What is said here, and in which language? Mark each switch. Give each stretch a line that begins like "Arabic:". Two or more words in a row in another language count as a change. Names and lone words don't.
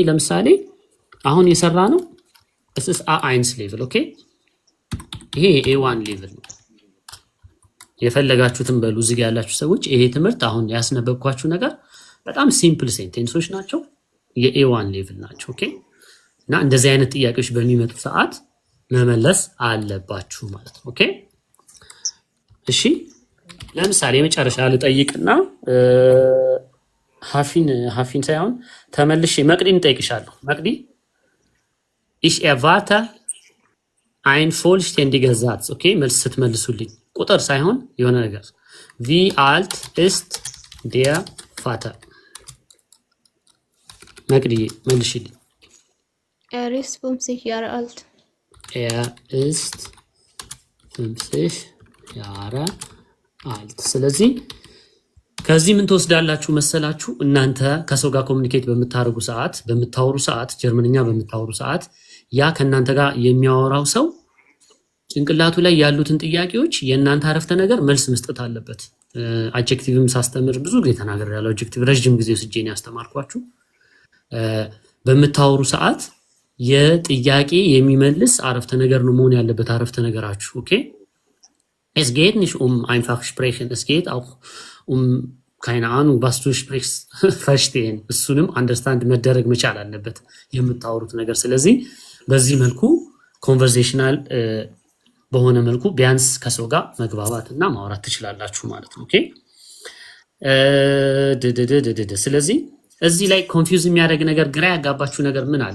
Amharic: ለምሳሌ አሁን የሰራ ነው እስስ A1 ሌቭል ኦኬ። ይሄ A1 ሌቭል ነው። የፈለጋችሁትን በሉ እዚህ ጋር ያላችሁ ሰዎች። ይሄ ትምህርት አሁን ያስነበብኳችሁ ነገር በጣም ሲምፕል ሴንቴንሶች ናቸው። የA1 ሌቭል ናቸው ኦኬ። እና እንደዚህ አይነት ጥያቄዎች በሚመጡ ሰዓት መመለስ አለባችሁ ማለት ነው ኦኬ። እሺ ለምሳሌ የመጨረሻ ልጠይቅና ሀፊን ሳይሆን ተመልሼ መቅዲን ጠይቅሻለሁ። መቅዲ
German: ich erwarte ein vollständiger Satz
Amharic: ኦኬ። መልስ ስትመልሱልኝ ቁጥር ሳይሆን የሆነ ነገር
German: wie alt ist der Vater?
Amharic: መቅዲ መልሽልኝ።
German: Er ist 50 Jahre alt. Er ist 50 Jahre alt.
Amharic: ስለዚህ ከዚህ ምን ትወስዳላችሁ መሰላችሁ? እናንተ ከሰው ጋር ኮሙኒኬት በምታወሩ ሰዓት ጀርመንኛ በምታወሩ ሰዓት ያ ከእናንተ ጋር የሚያወራው ሰው ጭንቅላቱ ላይ ያሉትን ጥያቄዎች የእናንተ አረፍተ ነገር መልስ መስጠት አለበት። አድጀክቲቭም ሳስተምር ብዙ ጊዜ ተናግሬያለሁ። አድጀክቲቭ ረጅም ጊዜ ወስጄ ነው ያስተማርኳችሁ። በምታወሩ ሰዓት የጥያቄ የሚመልስ አረፍተ ነገር ነው መሆን ያለበት አረፍተ ነገራችሁ። ኦኬ
German: es geht nicht einfach sprechen, es geht auch keine Ahnung was du sprichst verstehen
Amharic: እሱንም አንደርስታንድ መደረግ መቻል አለበት የምታወሩት ነገር። ስለዚህ በዚህ መልኩ ኮንቨርሴሽናል በሆነ መልኩ ቢያንስ ከሰው ጋር መግባባትና ማውራት ትችላላችሁ ማለት ነው። ኦኬ ስለዚህ እዚህ ላይ ኮንፊውዝ የሚያደርግ ነገር ግራ ያጋባችሁ ነገር ምን አለ?